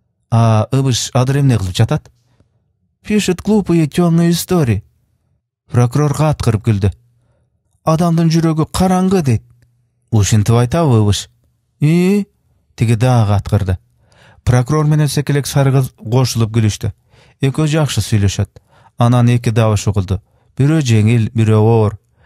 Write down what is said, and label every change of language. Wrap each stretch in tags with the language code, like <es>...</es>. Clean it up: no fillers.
<ky>А ыбыш адыр эмне кылып жатат?</ky> <ru>Пишет глупые темные истории.</ru> <ky>Прокурор каткырып күлдү. Адамдын жүрөгү караңгы дейт. Ушинтип айтабы ыбыш? Тиги дагы каткырды. Прокурор менен Секелек сары кыз кошулуп күлүштү. Экөө жакшы сүйлөшөт. Анан эки дабыш угулду. Бирөө жеңил, бирөө оор.</ky>